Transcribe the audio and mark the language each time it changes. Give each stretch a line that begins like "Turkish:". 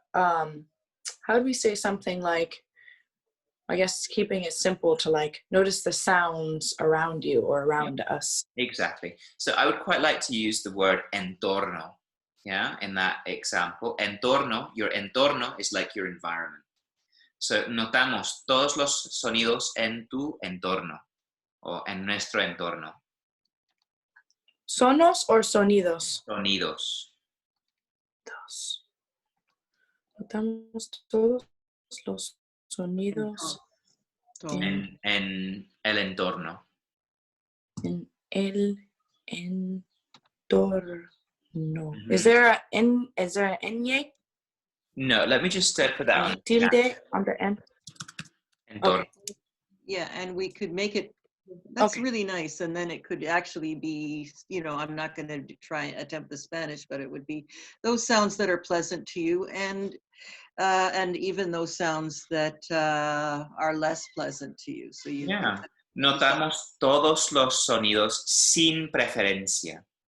English: How would we say something like, I guess keeping it simple to like notice the sounds around you or around us? Exactly. So I would quite like to use the word entorno, yeah, in that example. Entorno, your entorno is like your environment.
Spanish: So notamos todos los sonidos en tu entorno o en nuestro entorno. ¿Sonos or sonidos? Sonidos. Dos. Notamos todos los sonidos en el entorno. En el entorno. Mm-hmm.
English: Is there an ñ? No, let me just put that on. Tilde on the end.
Spanish: Entorno.
English: Okay. Yeah, and we could make it, that's really nice. And then it could actually be, you know, I'm not going to try and attempt the Spanish, but it would be those sounds that are pleasant to you, and even those sounds that are less pleasant to you. So you
Spanish: notamos todos los sonidos sin preferencia.